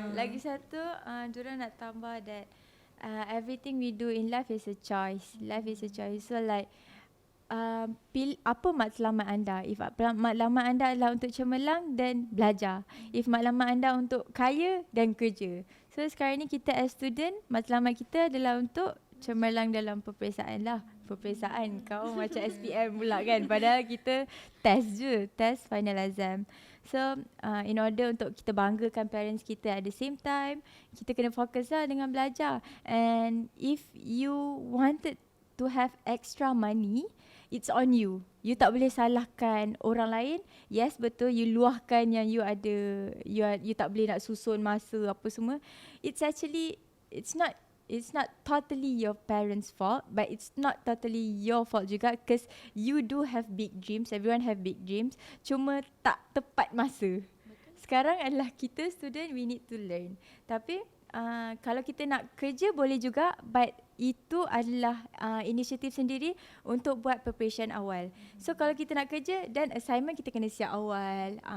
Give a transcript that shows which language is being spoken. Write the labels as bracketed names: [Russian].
[Malay] Lagi satu, diorang nak tambah [English] that everything we do in life is a choice. Life is a choice. So like, [Malay] apa matlamat anda? If matlamat anda adalah untuk cemerlang, then belajar. If matlamat anda untuk kaya, then kerja. So sekarang ni kita as student, matlamat kita adalah untuk cemerlang dalam peperiksaan lah. Peperiksaan kau macam SPM pula kan. Padahal kita test je, test final exam. So [English] in order [Malay] untuk kita banggakan parents kita [English] at the same time, [Malay] kita kena fokus lah dengan belajar. [English] And if you wanted to have extra money, it's on you. [Malay] You tak boleh salahkan orang lain. Yes, betul, you luahkan yang you ada, you tak boleh nak susun masa apa semua. [English] It's actually, it's not totally your parents' fault, but it's not totally your fault juga, because you do have big dreams. Everyone have big dreams, [Malay] cuma tak tepat masa. Sekarang adalah kita student, [English] we need to learn. [Malay] Tapi kalau kita nak kerja boleh juga, but itu adalah inisiatif sendiri untuk buat preparation awal. So kalau kita nak kerja, dan assignment kita kena siap awal.